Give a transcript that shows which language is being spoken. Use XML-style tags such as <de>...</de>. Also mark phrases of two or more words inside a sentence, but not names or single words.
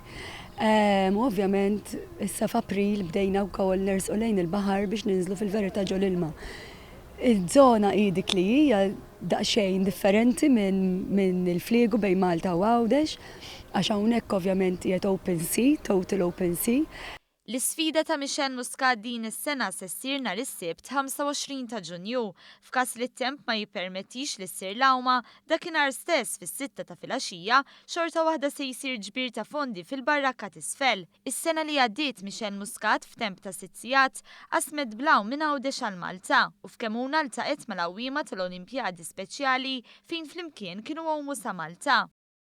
<mt>Ovvjament issa f'April bdejna wkoll nersqu lejn il-baħar biex ninżlu fil-verità ġol ilma. Iż-żona hi dik li hija daqsxejn differenti minn il-fliegu bejn Malta u Għawdex, għax hawnhekk ovvjament qiegħed</mt> <en>open sea, total open sea.</en> <mt>L-isfida ta' Michelle Muscat din is-sena se ssir nhar is-Sibt 25 ta' Ġunju. F'każ li t-temp ma jippermettix li ssir l-awma, dakinhar stess fis-6 ta' filgħaxija xorta waħda se jsir ġbir ta' fondi fil-barrakka t'isfel. Is-sena li għaddiet Michelle Muscat f'temp ta' 6 sigħat qasmet blaw minn Għawdex għal Malta u f'Kemuna ltaqet mal-għawwiema tal-Olimpjadi Speċjali fejn flimkien kienu għomu sa' Malta.</mt>